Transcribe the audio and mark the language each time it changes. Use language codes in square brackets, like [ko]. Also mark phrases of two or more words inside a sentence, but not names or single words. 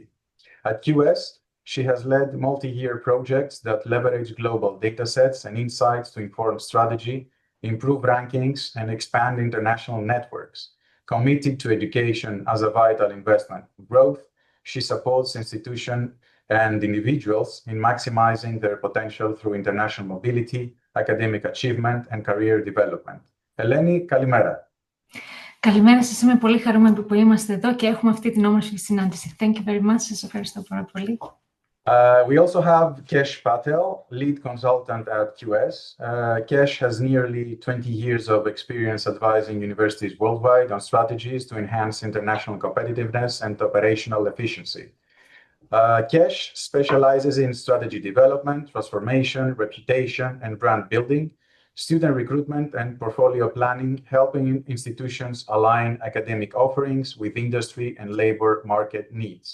[en] At QS, she has led multi-year projects that leverage global datasets and insights to inform strategy, improve rankings, and expand international networks. Committed to education as a vital investment for growth, she supports institutions and individuals in maximizing their potential through international mobility, academic achievement, and career development. [el] Eleni, kalimera. Καλημέρα σας, είμαι πολύ χαρούμενη που είμαστε εδώ και έχουμε αυτή την όμορφη συνάντηση. [en] Thank you very much. [el] Σας ευχαριστώ πάρα πολύ. [en] We also have Kesh Patel, lead consultant at QS. Kesh has nearly 20 years of experience advising universities worldwide on strategies to enhance international competitiveness and operational efficiency. Kesh specializes in strategy development, transformation, reputation, and brand building, student recruitment, and portfolio planning, helping institutions align academic offerings with industry and labor market needs.